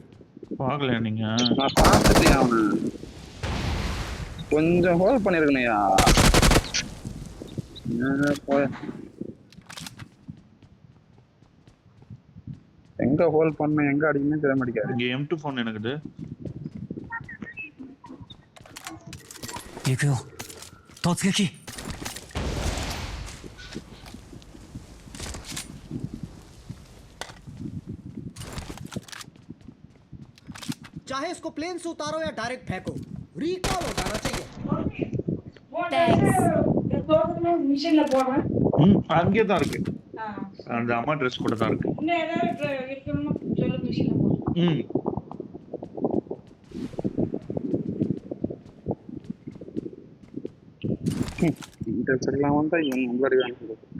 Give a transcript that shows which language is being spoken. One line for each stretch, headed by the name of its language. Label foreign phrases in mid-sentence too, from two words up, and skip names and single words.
Tamil: பாக்கலையா நீங்க? நான் பார்த்துட்டேன் அவனு. கொஞ்சம் ஹோல்ட் பண்ணிருக்கணையா. எங்க ஹோல்ட் பண்ண எங்க அடிக்கணும்னு தெரிய மாட்டேங்காது. இங்க M2 ஃபோன் எனக்குது.
Japanese: 行くよ突撃
Hindi: चाहे इसको प्लेन से उतारो या डायरेक्ट फेंको, रिकॉल हो जाना चाहिए।
Tamil: மிஷின்ல போடுறேன். அங்கே தான் இருக்கு. அந்த அம்மா ட்ரெஸ் கூட தான் இருக்கு. இன்னும் ஏதாவது இருக்கணும்னா சொல்லு, மிஷின்ல போடுறேன். இந்த சைட்லாம் வந்தா இவன் உங்களை வேணும்.